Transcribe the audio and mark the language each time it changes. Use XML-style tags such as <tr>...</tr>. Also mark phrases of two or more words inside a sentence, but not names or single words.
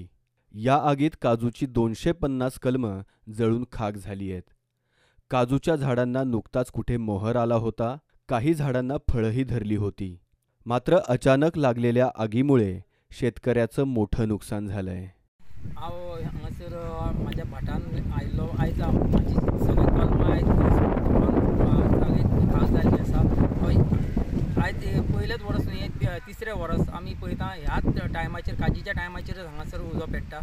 <mr>या आगीत काजूची 250 कलमं जळून खाक झाली आहेत. काजूच्या झाडांना नुकताच कुठे मोहर आला होता, काही झाडांना फळंही धरली होती. मात्र अचानक लागलेल्या आगीमुळे शेतकऱ्याचं मोठं नुकसान झालंय.</mr> <kok>हांव हांगासर म्हाज्या भाटान आयिल्लो. आयज म्हाजी सगळी कलमां आयज खाक जाल्ली आसा. आयज पयलेच वर्स न्ही, 3रे वर्स आमी पळयता ह्याच टायमाचेर काजीच्या टायमाचेर हांगासर उजो पेट्टा.</kok>